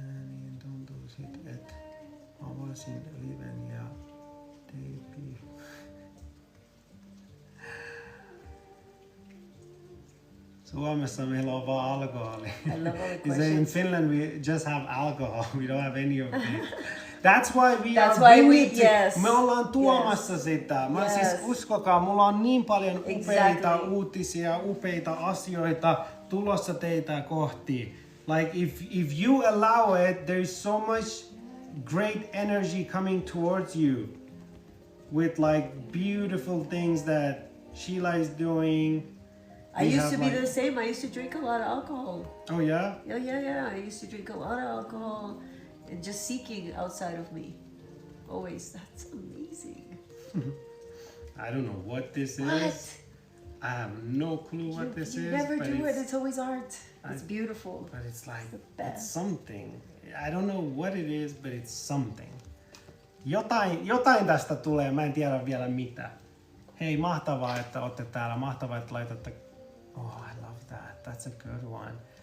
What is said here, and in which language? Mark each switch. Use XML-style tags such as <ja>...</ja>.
<fi>Niin tuntuu sit, että avasin liven ja teipi. Suomessa meillä on vaan alkoholi.</fi> <en>In Finland we just have alcohol. We don't have any of it. That's why</en> <fi>me ollaan tuomassa sitä. Mä siis uskokaa, mulla on niin paljon upeita uutisia, upeita asioita tulossa teitä kohti.</fi> <en>Like if you allow it, there's so much great energy coming towards you with like beautiful things that Sheila is doing. I used to be the same. I used to drink a lot of alcohol. Oh yeah? Yeah. I used to drink a lot of alcohol and just seeking outside of me. Always. That's amazing. I don't know what this What? is. I have no clue what this you is. never do it. It's always art. It's beautiful. But it's like, the best. it's something. I don't know what it is, but it's something.</en> <fi>Jotain tästä tulee, mä en tiedä vielä mitä. Hei, mahtavaa, että olette täällä. Mahtavaa, että laitatte.</fi> <en>Oh, I love that. That's a good one.</en>